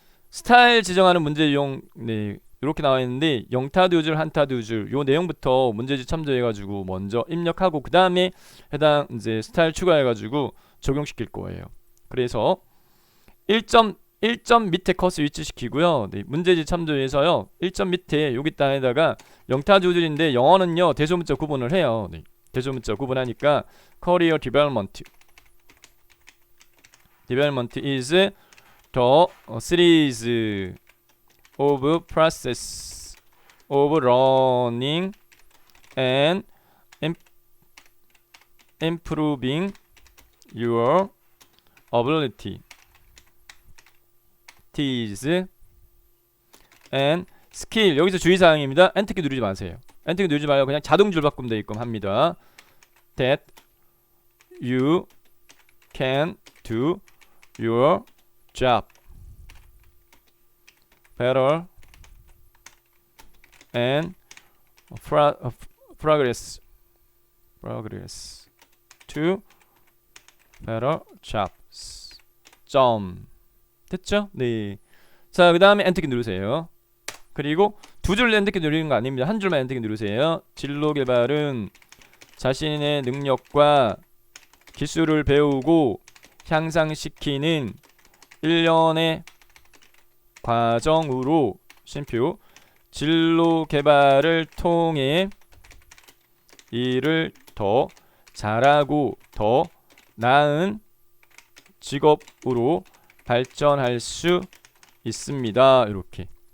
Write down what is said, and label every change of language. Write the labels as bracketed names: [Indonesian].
[Korean] 스타일 지정하는 문제 유형 이렇게 나와 있는데 영타 두 줄, 한타 두 줄 요 내용부터 문제지 참조해가지고 먼저 입력하고 그 다음에 해당 이제 스타일 추가해가지고 적용시킬 거예요. 그래서 1점 밑에 컷을 위치시키고요. 문제지 참조해서요. 1점 밑에 여기 땅에다가 영타 두 줄인데 영어는요 대소문자 구분을 해요. 대소문자 구분하니까 [English] Career Development is the series of process of learning and improving your ability and skill. [Korean] 여기서 주의사항입니다. 엔터키 누르지 마세요. 엔터키 누르지 말고 그냥 자동줄 바꾸면 되게끔 합니다. [English] That you can do your job better and progress to better jobs. [Korean] 점. 됐죠? 네. 자, 그 다음에 엔터키 누르세요. 그리고 두 줄 엔터키 누르는 거 아닙니다. 한 줄만 엔터키 누르세요. 진로 개발은 자신의 능력과 기술을 배우고 향상시키는 1년의 과정으로 쉼표 진로 개발을 통해 일을 더 잘하고 더 나은 직업으로 발전할 수 있습니다. 이렇게.